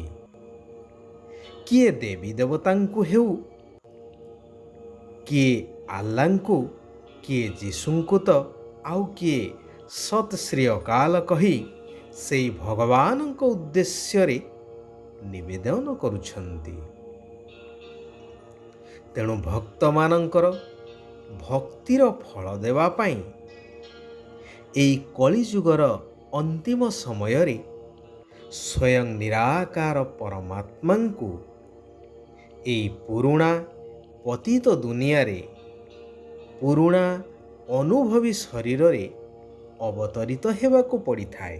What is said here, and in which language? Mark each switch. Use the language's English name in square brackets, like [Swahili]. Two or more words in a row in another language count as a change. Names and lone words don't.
[Odia] କିଏ ଦେବୀ ଦେବତାଙ୍କୁ ହେଉ, କିଏ ଆଲ୍ଲାଙ୍କୁ, କିଏ ଯୀଶୁଙ୍କୁ ତ ଆଉ କିଏ [Punjabi] ਸਤ ਸ੍ਰੀ ਅਕਾਲ [Odia] କହି ସେଇ ଭଗବାନଙ୍କ ଉଦ୍ଦେଶ୍ୟ ରେ ନିବେଦନ କରୁଛନ୍ତି। ତେଣୁ ଭକ୍ତ ମାନଙ୍କର ଭକ୍ତିର ଫଳ ଦେବା ପାଇଁ ଏଇ କଳିଯୁଗର ଅନ୍ତିମ ସମୟ ରେ ସ୍ୱୟଂ ନିରାକାର ପରମାତ୍ମାଙ୍କୁ ଏଇ ପୁରୁଣା ପତିତ ଦୁନିଆ ରେ ପୁରୁଣା ଅନୁଭବୀ ଶରୀର ରେ ଅବତରିତ ହେବାକୁ ପଡ଼ି ଥାଏ।